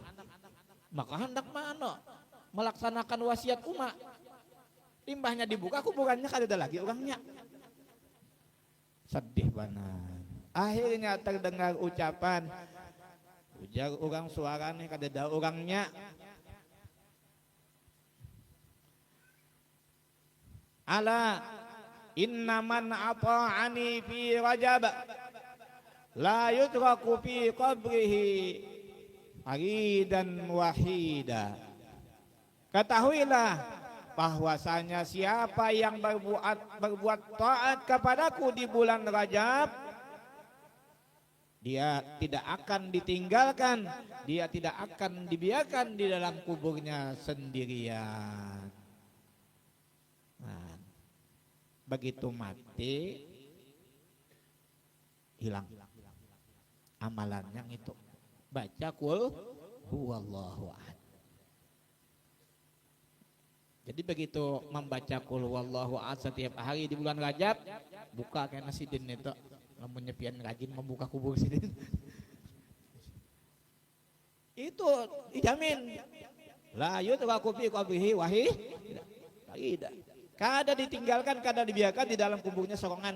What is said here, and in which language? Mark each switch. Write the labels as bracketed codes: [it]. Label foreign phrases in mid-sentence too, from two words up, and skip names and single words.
[bjn] Maka hendak mana melaksanakan wasiat Uma. Limbahnya dibuka, kuburannya kada ada lagi orangnya. [id] Sedih banget. [bjn] Akhirnya terdengar ucapan, ujar orang suaranya kada ada orangnya. [ar] ألا إنما أطاعني في رجب لا يترك في قبره فريدا وحيدا. [id] Ketahuilah bahwasanya siapa yang berbuat taat kepadaku di bulan Rajab, dia tidak akan ditinggalkan, dia tidak akan dibiarkan di dalam kuburnya sendirian. Nah, begitu mati hilang amalannya itu. Baca [ar] قل هو الله أحد. [bjn] Jadi begitu membaca [ar] قل هو الله أحد [bjn] setiap hari di bulan Rajab, buka kena sidin itu. Lamun nyepian rajin membuka kubur sidin. [id] Itu dijamin. [ar] لا يترك في قبره وحي tidak. [bjn] Kada ditinggalkan, kada dibiarkan di dalam kuburnya sorongan.